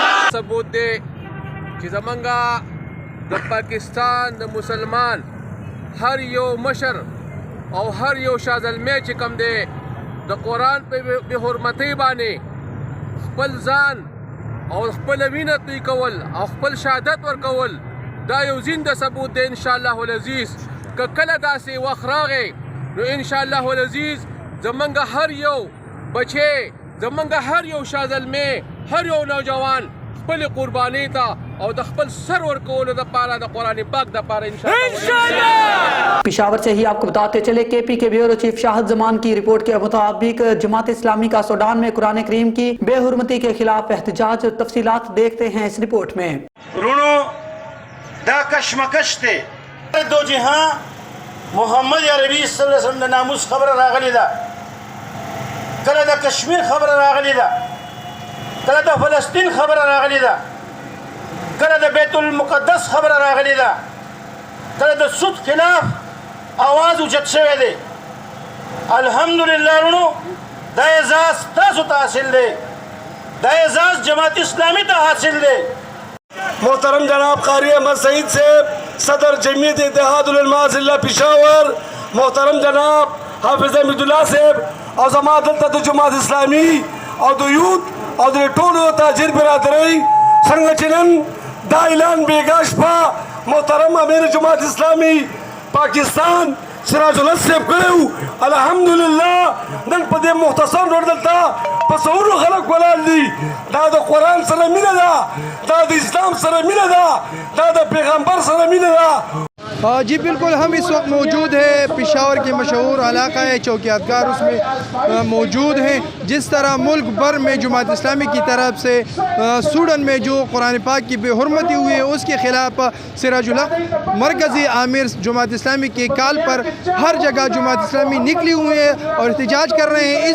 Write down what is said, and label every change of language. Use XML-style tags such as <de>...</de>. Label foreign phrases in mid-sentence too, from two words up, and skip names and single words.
<ps>ثبوت دی چې زمونږ د پاکستان د مسلمان هر یو مشر او هر یو شازلمی چې کم دی د قرآن په بې حرمتۍ باندې خپل ځان او خپل وینه توی کول او خپل شهادت ورکول دا یو زنده ثبوت دی</ps> <ar>انشاءالله العزیز.</ar> <ps>که کله داسې وخت راغی نو</ps> <ar>انشاءالله العزیز</ar> <ps>زمونږ هر یو بچی زمونږ هر یو شازلمی هر یو نوجوان خپل قربانی ته او د خپل سر ورکولو دپاره د قرآن پاک دپاره انشاءاللہ.</ps> <ur>پشاور سے ہی آپ کو بتاتے چلے کے پی کے بیورو چیف شاہد زمان کی رپورٹ کے مطابق جماعت اسلامی کا سوڈان میں قرآن کریم کی بے حرمتی کے خلاف احتجاج. تفصیلات دیکھتے ہیں اس رپورٹ میں.</ur> <ps>رونو دا کشمکش تے دو جہاں محمد عربی</ps> <ar>صلی اللہ علیہ وسلم</ar> <ps>ناموس خبر راغلی دا کله دا کشمیر خبر راغلی دا کله دا فلسطین خبر راغلی دا کله دا بیت المقدس خبر راغلی دا کله دا سود خلاف آواز اوچت شوی دی. الحمدللہ رونو دا اعزاز تاسو ته حاصل دی دا اعزاز جماعت اسلامی ته حاصل دی. محترم جناب قاری احمد سعید صاحب صدر جمعیت اتحاد العلماء ضلع پشاور، محترم جناب حافظ حمید اللہ صاحب اور زما دلته د جماعت اسلامی او د یوت او د ټولو تاجر برادرۍ څنګه چې نن دا اعلان بیګا شپه محترم امیر جماعت اسلامی پاکستان سراج الحق صاحب کړی. الحمدلله نن په دې مختصر ډول دلته په سونو خلک ولاړ دي. دا د قرآن سره مینه ده، دا د اسلام سره مینه ده، دا د پیغمبر سره مینه ده.</ps> <ur>جی بالکل، ہم اس وقت موجود ہیں پشاور کے مشہور علاقہ ہے چوکیاتگار، اس میں موجود ہیں. جس طرح ملک بھر میں جماعت اسلامی کی طرف سے سوڈن میں جو قرآن پاک کی بے حرمتی ہوئی ہے اس کے خلاف سراج الحق مرکزی آمیر جماعت اسلامی کے کال پر ہر جگہ جماعت اسلامی نکلی ہوئی ہے اور احتجاج کر رہے ہیں.</ur>